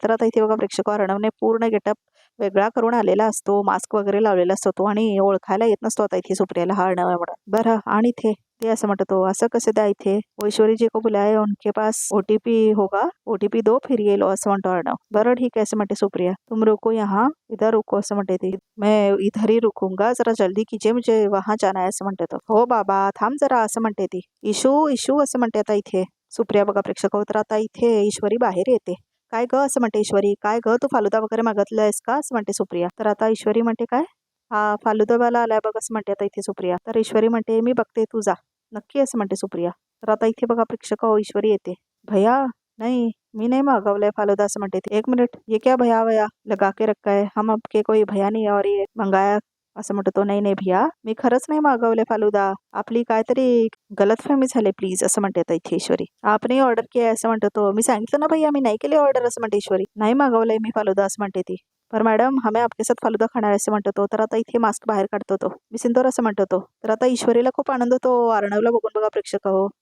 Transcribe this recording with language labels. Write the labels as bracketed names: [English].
[Marathi] तर आता इथे बघा प्रेक्षक अर्णवने पूर्ण गेटअप वेगळा करून आलेला असतो, मास्क वगैरे लावलेला असतो तो, आणि ओळखायला येत नसतो आता इथे सुप्रियाला हा अर्णव आहे म्हणून. बरं, आणि ते असं म्हणतो तो, असं कसं द्या इथे, [Hindi] ईश्वरी जी को बुलाए उनके पास ओटीपी होगा, ओटीपी दो फिर ये लो, [Marathi] असं म्हणतो अर्णव. बरं ठीक आहे, असं म्हणते सुप्रिया. [Hindi] तुम रुको यहाँ, इधर रुको, [Marathi] असं म्हणते ती. [Hindi] मैं इधर ही रुकूंगा, जरा जल्दी कीजिए, मुझे वहां जाना है, [Marathi] असं म्हणते तो. हो बाबा थांब जरा, असं म्हणते ती. इशू इशू, असं म्हणते आता इथे सुप्रिया बघा प्रेक्षक. तर आता इथे ईश्वरी बाहेर येते. काय ग, असं म्हणते ईश्वरी. काय ग, तू फालुदा वगैरे मागितलायस का, असं म्हणते सुप्रिया. तर आता ईश्वरी म्हणते काय, हा फालुदावाला आलाय बघ, असं म्हणते आता इथे सुप्रिया. तर ईश्वरी म्हणते मी बघते, तू जा नक्की, असं म्हणते सुप्रिया. तर आता इथे बघा प्रेक्षक ईश्वरी येते. भैया नाही, मी नाही मागवलंय फालुदा, असं म्हणते ती. [Hindi] एक मिनिट, ये क्या भैया भैया लगा के रखा है, हम आपके कोई भैया नहीं और ये मंगाया, [Marathi] असं म्हणतो तो. नाही नाही भैया, मी खरंच नाही मागवले फालुदा, आपली काहीतरी गलतफहमी झाली प्लीज, असं म्हणते आता इथे ईश्वरी. आपने ऑर्डर केलं, असं म्हणतो तो. मी सांगितलं ना भैया, मी नाही केली ऑर्डर, असं म्हणते ईश्वरी. नाही मागवलंय मी फालुदा, असं म्हणते ती. पर मॅडम हमें आपके साथ फालुदा खाणार आहे, असं म्हणतो तो. तर आता इथे मास्क बाहेर काढतो तो. मी सिंदूर, असं म्हणतो तो. तर आता ईश्वरीला खूप आनंद होतो अर्णवला बघून बघा प्रेक्षक हो.